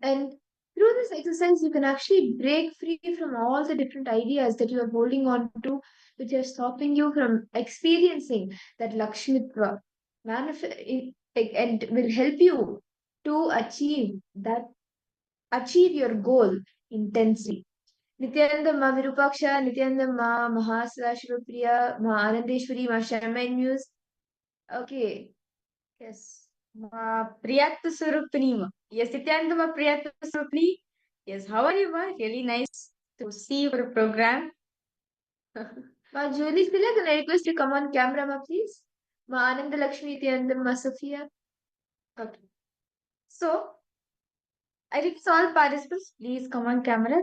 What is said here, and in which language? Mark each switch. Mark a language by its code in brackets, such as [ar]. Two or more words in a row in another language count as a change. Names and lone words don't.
[en] And through this exercise, you can actually break free from all the different ideas that you are holding on to, which are stopping you from experiencing that Laksmitva. And will help you to achieve your goal intensely. Nityananda Ma Virupaksha, Nityananda Ma Mahasala Shivapriya, Ma Anandeshwari, Ma Shaman Muse. Okay, Yes. Priyatma Surupani. Yes, Nityanandam Priyatma Surupani. Yes, how are you, ma? Really nice to see you for a program. Ma Julie Silla, can I request you come on camera, ma please? Ma Ananda Lakshmi Nityananda Ma Sophia. Okay. So, I request all participants, please come on camera.